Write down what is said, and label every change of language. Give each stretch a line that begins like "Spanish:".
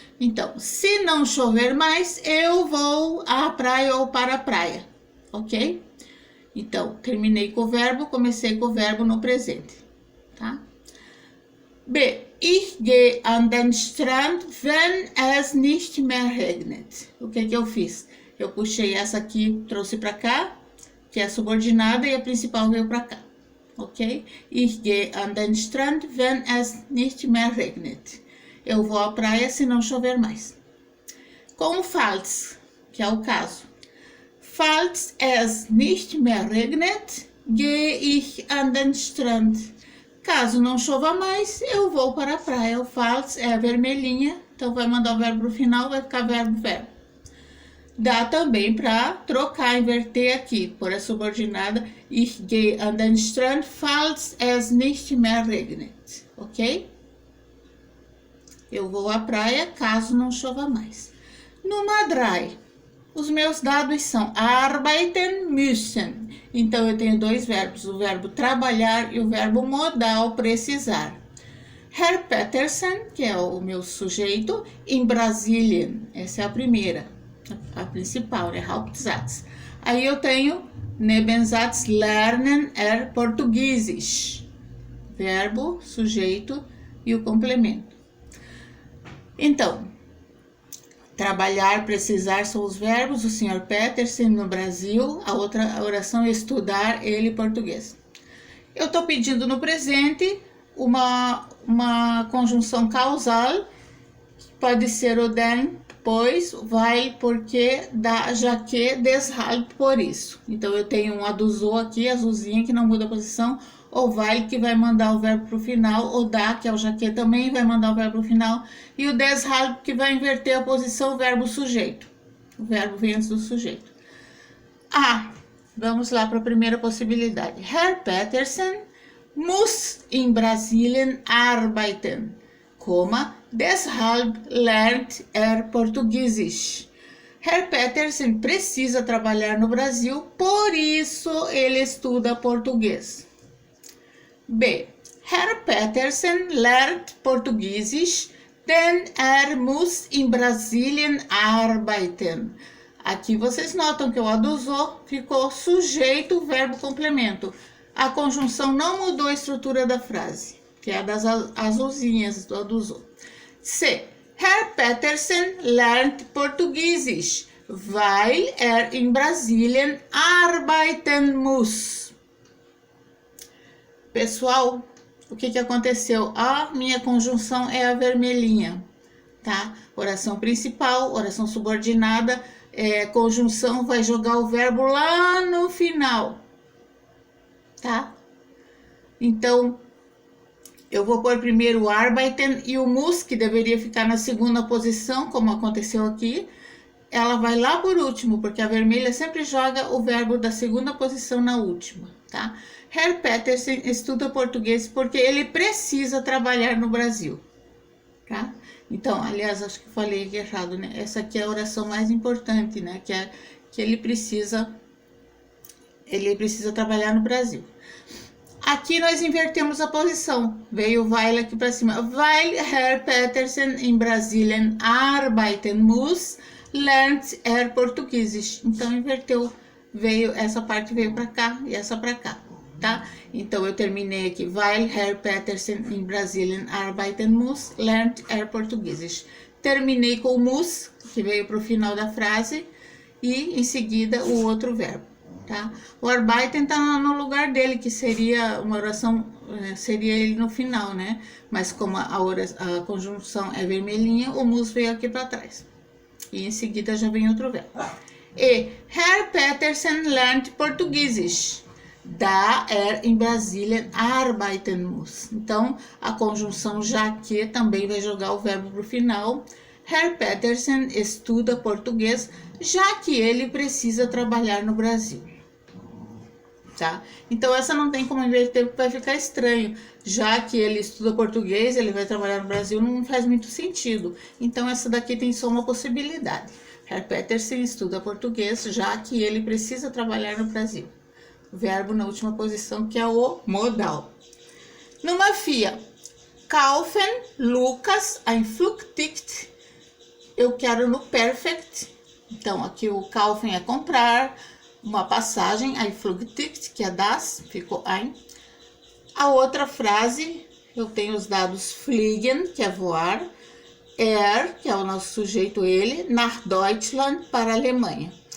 Portuguese: Então, se não chover mais, eu vou à praia ou para a praia, ok? Então, terminei com o verbo, comecei com o verbo no presente, tá? B.
German: Ich gehe an den Strand, wenn es nicht mehr regnet.
Portuguese: O que eu fiz? Eu puxei essa aqui, trouxe para cá, que é a subordinada, e a principal veio para cá, ok?
German: Ich gehe an den Strand, wenn es nicht mehr regnet.
Portuguese: Eu vou à praia se não chover mais. Com o falls, que é o caso.
German: Falls es nicht mehr regnet, gehe ich an den Strand.
Portuguese: Caso não chova mais, eu vou para a praia. O falls é a vermelhinha, então vai mandar o verbo pro final, vai ficar verbo. Dá também para trocar, inverter aqui, por a subordinada.
German: Ich gehe an den Strand, falls es nicht mehr regnet, ok?
Portuguese: Eu vou à praia caso não chova mais. No Madrai, os meus dados são
German: arbeiten müssen.
Portuguese: Então, eu tenho dois verbos, o verbo trabalhar e o verbo modal precisar. Herr Petersen, que é o meu sujeito, em Brasilien. Essa é a primeira, a principal, né?
German: Hauptsatz.
Portuguese: Aí eu tenho
German: Nebensatz lernen Portugiesisch.
Portuguese: Verbo, sujeito e o complemento. Então, trabalhar, precisar são os verbos, o Sr. Petersen no Brasil, a outra oração é estudar ele português. Eu estou pedindo no presente uma conjunção causal, pode ser o den, pois, weil, porque, da, já que, deshalb, por isso. Então, eu tenho um adusou aqui, azulzinha, que não muda a posição, ou weil, que vai mandar o verbo para o final, ou da, que é o já que também vai mandar o verbo para o final, e o deshalb, que vai inverter a posição, verbo sujeito. O verbo vem antes do sujeito. Vamos lá para a primeira possibilidade.
German: Herr Petersen muss in Brasilien arbeiten, deshalb lernt Portugiesisch.
Portuguese: Herr Petersen precisa trabalhar no Brasil, por isso ele estuda português. B.
German: Herr Petersen lernt Portugiesisch, denn muss in Brasilien arbeiten.
Portuguese: Aqui vocês notam que o adusou ficou sujeito, verbo complemento. A conjunção não mudou a estrutura da frase, que é a das azulzinhas do adusou. C.
German: Herr Petersen lernt Portugiesisch, weil in Brasilien arbeiten muss.
Portuguese: Pessoal, o que aconteceu? A minha conjunção é a vermelhinha, tá? Oração principal, oração subordinada, conjunção vai jogar o verbo lá no final, tá? Então, eu vou pôr primeiro o arbeiten e o muss, que deveria ficar na segunda posição, como aconteceu aqui. Ela vai lá por último, porque a vermelha sempre joga o verbo da segunda posição na última, tá? Herr Petersen estuda português porque ele precisa trabalhar no Brasil, tá? Então, aliás, acho que falei aqui errado, né? Essa aqui é a oração mais importante, né? Que ele precisa trabalhar no Brasil. Aqui nós invertemos a posição. Veio o weil aqui para cima.
German: Weil Herr Petersen in Brasilien arbeiten muss, lernt Portugiesisch.
Portuguese: Então, inverteu. Essa parte veio para cá e essa para cá, tá? Então, eu terminei aqui.
German: Weil Herr Petersen in Brasilien arbeiten muss, lernt Portugiesisch.
Portuguese: Terminei com o muss, que veio para o final da frase, e em seguida o outro verbo, tá? O arbeiten está no lugar dele, que seria uma oração, seria ele no final, né? Mas como a conjunção é vermelhinha, o muss veio aqui para trás. E em seguida já vem outro verbo. E
German: Herr Petersen lernt Portugiesisch, da in Brasilien arbeiten muss.
Portuguese: Então, a conjunção já que também vai jogar o verbo para o final. Herr Petersen estuda português, já que ele precisa trabalhar no Brasil. Tá? Então, essa não tem como inverter, porque vai ficar estranho. Já que ele estuda português, ele vai trabalhar no Brasil, não faz muito sentido. Então, essa daqui tem só uma possibilidade. Herr Petersen estuda português, já que ele precisa trabalhar no Brasil. Verbo na última posição, que é o modal.
German: Nummer 4. Kaufen Lukas ein Flugticket.
Portuguese: Eu quero no perfect. Então, aqui o kaufen é comprar uma passagem,
German: ein Flugticket,
Portuguese: que é das, ficou ein. A outra frase, eu tenho os dados fliegen, que é voar, que é o nosso sujeito, ele,
German: nach Deutschland,
Portuguese: para a Alemanha.